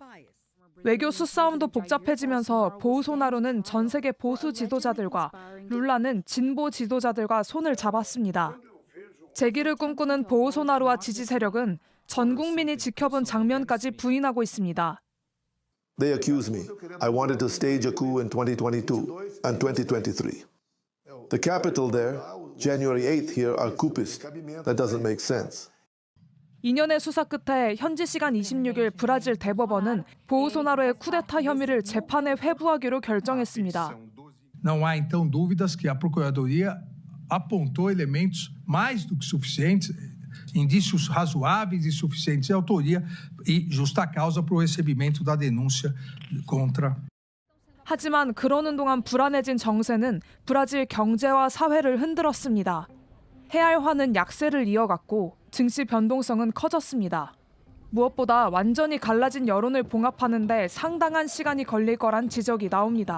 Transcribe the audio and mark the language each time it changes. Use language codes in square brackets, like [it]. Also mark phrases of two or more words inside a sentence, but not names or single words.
[ko] 외교 수싸움도 복잡해지면서 보우소나루는 전 세계 보수 지도자들과 룰라는 진보 지도자들과 손을 잡았습니다. 재기를 꿈꾸는 보우소나루와 지지 세력은 전 국민이 지켜본 장면까지 부인하고 있습니다. [en] They accuse me. I wanted to stage a coup in 2022 and 2023. The capital there, January 8th here, are coupists. That doesn't make sense. [ko] 2년의 수사 끝에 현지 시간 26일 브라질 대법원은 보우소나루의 쿠데타 혐의를 재판에 회부하기로 결정했습니다. [pt] Não há então dúvidas que a Procuradoria apontou elementos mais do que suficientes, indícios razoáveis e suficientes de autoria e justa causa para o recebimento da denúncia contra. [ko] 하지만 그러는 동안 불안해진 정세는 브라질 경제와 사회를 흔들었습니다. 해알화는 약세를 이어갔고 증시 변동성은 커졌습니다. 무엇보다 완전히 갈라진 여론을 봉합하는 데 상당한 시간이 걸릴 거란 지적이 나옵니다.